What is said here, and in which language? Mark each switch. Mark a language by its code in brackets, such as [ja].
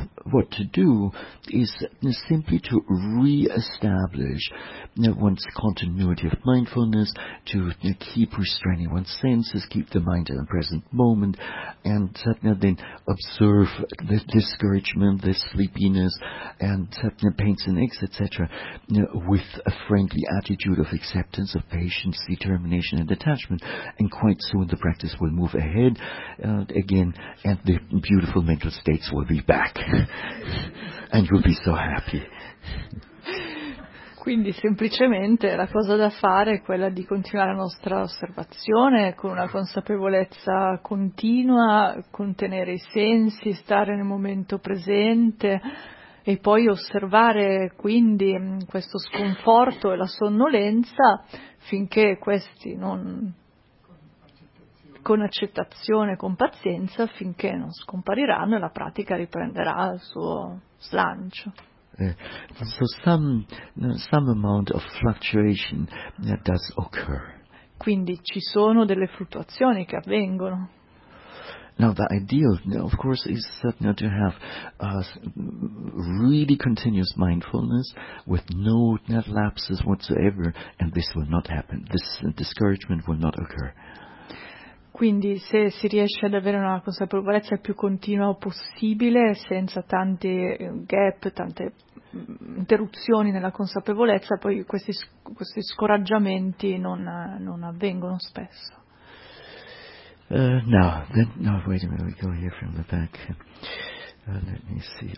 [en] what to do is simply to re-establish one's continuity of mindfulness, to keep restraining one's senses, keep the mind in the present moment, and then observe the discouragement, the sleepiness, and pains and aches, etc., with a friendly attitude of acceptance, of patience, determination, and detachment. And quite soon the practice will move ahead again, and the beautiful mental states will be back, and you'll be so happy. [it] Quindi semplicemente la cosa da fare è quella di continuare la nostra osservazione con una consapevolezza continua, contenere i sensi, stare nel momento presente e poi osservare quindi questo sconforto e la sonnolenza finché questi non... con accettazione, con pazienza, finché non scompariranno e la pratica riprenderà il suo slancio. [en] Some amount of fluctuation that does occur. [it] Quindi ci sono delle fluttuazioni che avvengono. [en] Now the ideal, of course, is to have really continuous mindfulness with no lapses whatsoever, and this will not happen. This discouragement will not occur. [it] Quindi se si riesce ad avere una consapevolezza più continua possibile, senza tanti gap, tante interruzioni nella consapevolezza, poi questi scoraggiamenti non avvengono spesso. [en] No, wait a minute, we go here from the back. Let me see.